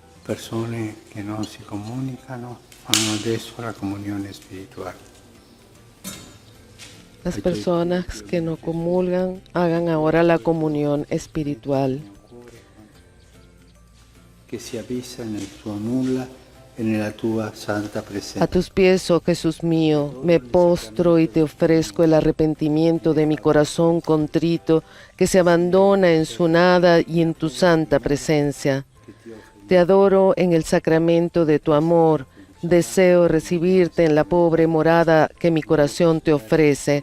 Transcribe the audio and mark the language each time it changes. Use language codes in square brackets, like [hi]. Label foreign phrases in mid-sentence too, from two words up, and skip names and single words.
[it] persone che non si comunicano fanno adesso la comunione spirituale. [es] Las personas que no comulgan hagan ahora la comunión espiritual. [it] Che si avvisa nel tuo nulla e nella tua santa [es] A [it] presenza. [es] tus pies, oh Jesús mío, me postro y te ofrezco el arrepentimiento de mi corazón contrito que se abandona en su nada y en tu santa presencia. Te adoro en el sacramento de tu amor. Deseo recibirte en la pobre morada que mi corazón te ofrece.